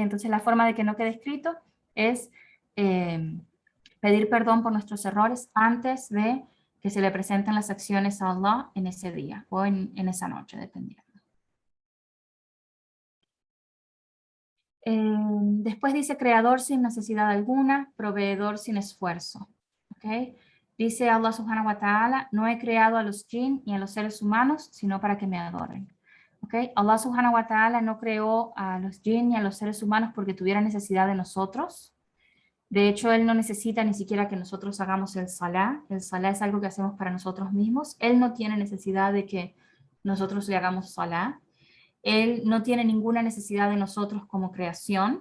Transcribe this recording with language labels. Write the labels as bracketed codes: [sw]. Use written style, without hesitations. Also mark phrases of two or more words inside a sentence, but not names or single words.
[es] Entonces la forma de que no quede escrito es pedir perdón por nuestros errores antes de que se le presenten las acciones a Allah en ese día o en esa noche, dependiendo. Después dice creador sin necesidad alguna, proveedor sin esfuerzo. ¿Okay? Dice Allah [ar] سبحانه وتعالى, [es] no he creado a los jinn y a los seres humanos, sino para que me adoren. ¿Okay? Allah [ar] سبحانه وتعالى [es] no creó a los jinn y a los seres humanos porque tuviera necesidad de nosotros. De hecho, Él no necesita ni siquiera que nosotros hagamos el salá. El salá es algo que hacemos para nosotros mismos. Él no tiene necesidad de que nosotros le hagamos salá. Él no tiene ninguna necesidad de nosotros como creación.